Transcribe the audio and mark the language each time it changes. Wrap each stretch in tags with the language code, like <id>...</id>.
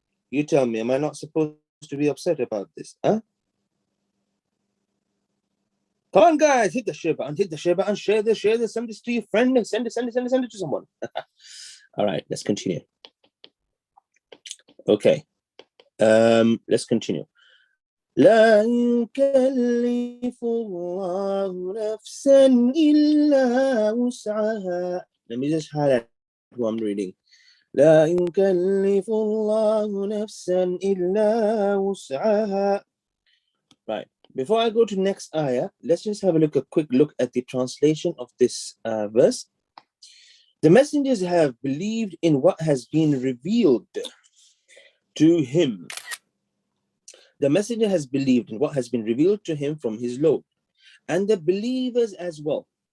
<en>You tell me, am I not supposed to be upset about this? Come on, guys, hit the share button, share this, send this to your friend, and send it to someone. All right, let's continue. Okay, let's continue.</en> <ar>لا يكلف الله نفسا إلا وسعها.</ar> <en>Let me just highlight what I'm reading.</en> <ar>لا يكلف الله نفسا إلا وسعها.</ar> <en>Right. Before I go to next ayah, let's just have a quick look at the translation of this verse. The messengers have believed in what has been revealed to him. The messenger has believed in what has been revealed to him from his Lord, and the believers as well.</en>